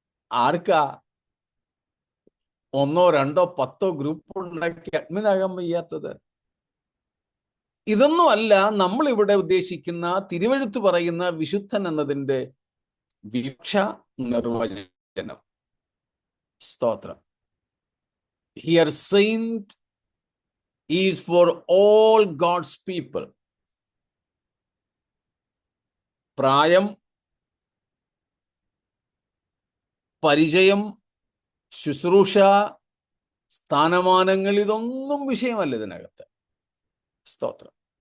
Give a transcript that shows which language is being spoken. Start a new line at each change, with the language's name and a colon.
Malayalam: ആർക്കാ 1, 2, 10 ഗ്രൂപ്പ് ഉണ്ടാക്കി അഡ്മിനാകാൻ വയ്യാത്തത്? ഇതൊന്നും അല്ല നമ്മൾ ഇവിടെ ഉദ്ദേശിക്കുന്ന, തിരുവെഴുത്ത് പറയുന്ന വിശുദ്ധൻ എന്നതിന്റെ വിവക്ഷ, നിർവചനം. സ്തോത്രം.
English: Here saint is for all God's people.
Malayalam: പ്രായം, പരിചയം, ശുശ്രൂഷ, സ്ഥാനമാനങ്ങൾ, ഇതൊന്നും വിഷയമല്ല ഇതിനകത്ത്. സ്തോത്രം.